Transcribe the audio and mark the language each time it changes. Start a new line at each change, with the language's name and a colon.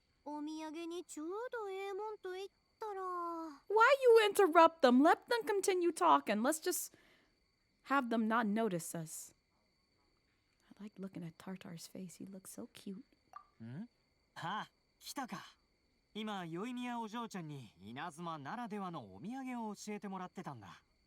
Japanese: お土産にちょうどええもんと言ったら。
English: Why you interrupt them? Let them continue talking. Let's just have them not notice us. I like looking at Tartar's face. He looks so cute.
Japanese: ん？あ、来たか。今、よいみやお嬢ちゃんに稲妻ならではのお土産を教えてもらってたんだ。